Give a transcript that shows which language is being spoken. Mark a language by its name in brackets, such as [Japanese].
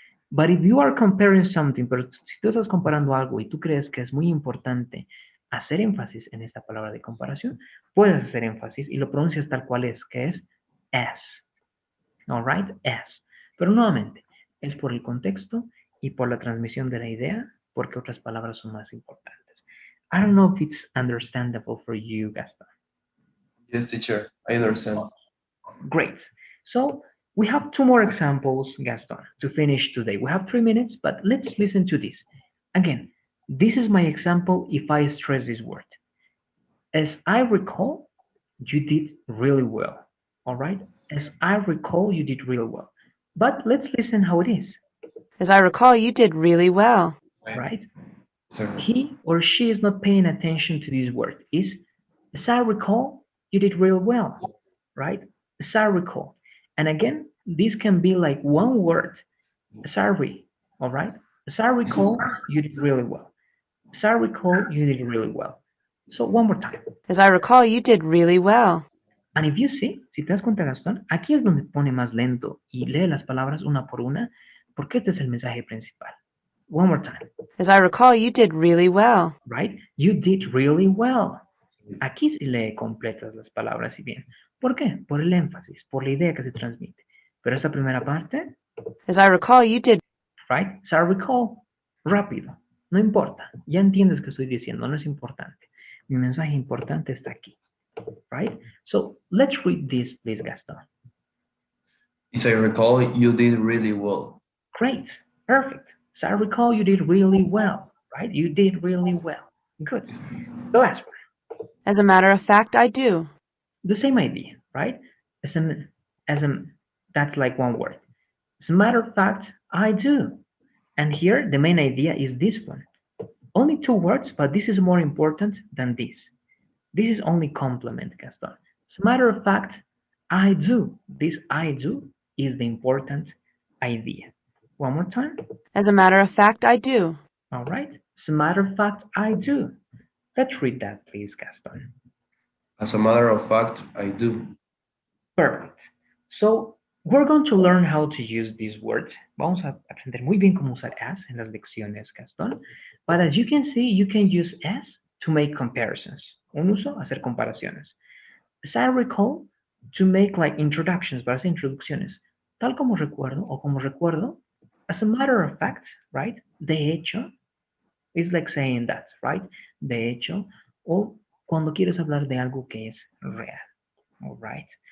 [English] But if you are comparing something, [Spanish] pero si tú estás comparando algo y tú crees que es muy importante hacer énfasis en esta palabra de comparación, puedes hacer énfasis y lo pronuncias tal cual es, que es as. All right, as. Pero nuevamente, es por el contexto y por la transmisión de la idea, porque otras palabras son más importantes. [English] I don't know if it's understandable for you, Gaston. Yes, teacher, I understand. Great. So we have two more examples, Gaston, to finish today. We have 3 minutes, but let's listen to this. Again, this is my example if I stress this word. As I recall, you did really well. All right? As I recall, you did really well. But let's listen how it is. As I recall, you did really well. Right? Sir. He or she is not paying attention to this word. Is, as I recall, you did real well, right? As I recall. And again, this can be like one word, sorry, all right? As I recall, you did really well. As I recall, you did really well. So one more time. As I recall, you did really well. And if you see, [Spanish] si te das cuenta, Gastón, aquí es donde pone más lento y lee las palabras una por una, porque este es el mensaje principal. [English] One more time. As I recall, you did really well. Right? You did really well. [Spanish] Aquí se lee completas las palabras y bien. ¿Por qué? Por el énfasis, por la idea que se transmite. Pero esta primera parte, [English] As I recall, you did. right? So recall, [Spanish] rápido. No importa. Ya entiendes que estoy diciendo, no es importante. Mi mensaje importante está aquí. [English] Right? So let's read this, please, Gaston. As I recall, you did really well. Great. Perfect. So I recall you did really well, right? You did really well. Good. The last one. As a matter of fact, I do. The same idea, right? That's like one word. As a matter of fact, I do. And here, the main idea is this one. Only 2 words, but this is more important than this. This is only complement, Gaston. As a matter of fact, I do. This I do is the important idea. One more time. As a matter of fact, I do. All right. As a matter of fact, I do. Let's read that, please, Gaston. As a matter of fact, I do. Perfect. So, we're going to learn how to use these words. [Spanish] Vamos a aprender muy bien cómo usar as en las lecciones, Gastón. [English] But as you can see, you can use as to make comparisons. [Spanish] Un uso, hacer comparaciones. [English] As I recall, to make like introductions, [Spanish] para hacer introducciones. Tal como recuerdo, o como recuerdo, as a matter of fact, right? De hecho, [English] it's like saying that, right? [Spanish] De hecho, o cuando quieres hablar de algo que es real, all right?